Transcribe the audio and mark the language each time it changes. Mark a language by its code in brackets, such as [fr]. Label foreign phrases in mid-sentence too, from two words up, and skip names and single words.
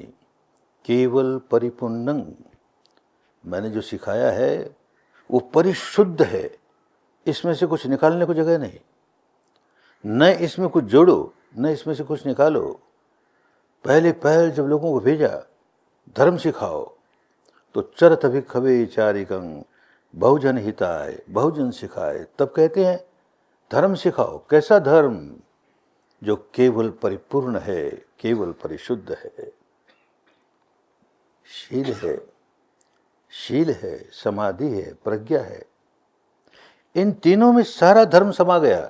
[hi] केवल परिपूर्णं, मैंने जो सिखाया है वो परिशुद्ध है, इसमें से कुछ निकालने को जगह नहीं। न इसमें कुछ जोड़ो, न इसमें से कुछ निकालो। पहल जब लोगों को भेजा धर्म सिखाओ, तो [pi] चरत भिक्खवे चारिकं बहुजन हिताय, [hi] बहुजन सिखाए। तब कहते हैं धर्म सिखाओ। कैसा धर्म? जो केवल परिपूर्ण है, केवल परिशुद्ध है। शील है, शील है, समाधि है, प्रज्ञा है। इन तीनों में सारा धर्म समा गया।